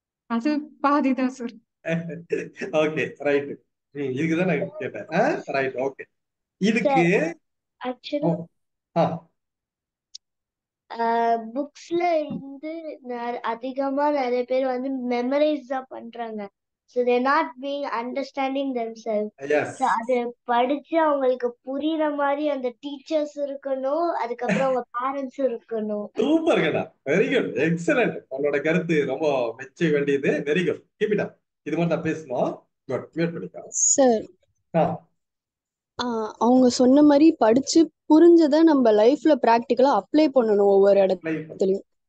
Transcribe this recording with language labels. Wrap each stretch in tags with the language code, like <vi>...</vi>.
<ta>அது பாதி தான் சார். Okay right. இதுக்குதான் நான் கேட்டேன். ரைட். ஓகே, இதுக்கு ஆக்சுவலி ஆ புக்ஸ்ல இருந்து அதிகமா நிறைய பேர் வந்து மெமரைஸ் தான் பண்றாங்க.</ta> <en>So they're not being understanding themselves.</en> <ta>S So அது படிச்சு அவங்களுக்கு புரியுற மாதிரி அந்த டீச்சர்ஸ் இருக்கணும், அதுக்கப்புறம் அவங்க பேரண்ட்ஸ் இருக்கணும். சூப்பர் கண்ணா, வெரி குட், எக்ஸலண்ட். உன்னோட கருத்து ரொம்ப மெச்ச வேண்டியது. Very good, keep it up. இது மாதிரி தான் பேசணும். குட், மியூட் பண்ணிக்கோ. சார் அவங்க சொன்ன மாதிரி படிச்சு புரிஞ்சதை நம்ம லைஃப்ல பிராக்டிக்கலா அப்ளை பண்ணணும் ஒவ்வொரு இடத்துலயும்.</ta>